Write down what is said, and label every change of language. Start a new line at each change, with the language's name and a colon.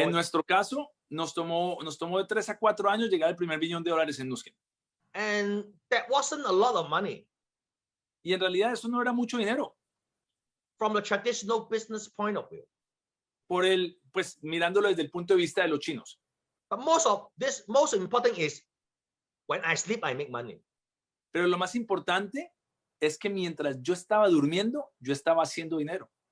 Spanish: En nuestro caso, nos tomó de 3 a 4 años llegar al primer $1 millón en Nuskin.
English: And that wasn't a lot of money.
Spanish: Y en realidad eso no era mucho dinero.
English: From the traditional business point of view.
Spanish: Pues mirándolo desde el punto de vista de los chinos.
English: But most important is when I sleep, I make money.
Spanish: Pero lo más importante es que mientras yo estaba durmiendo, yo estaba haciendo dinero.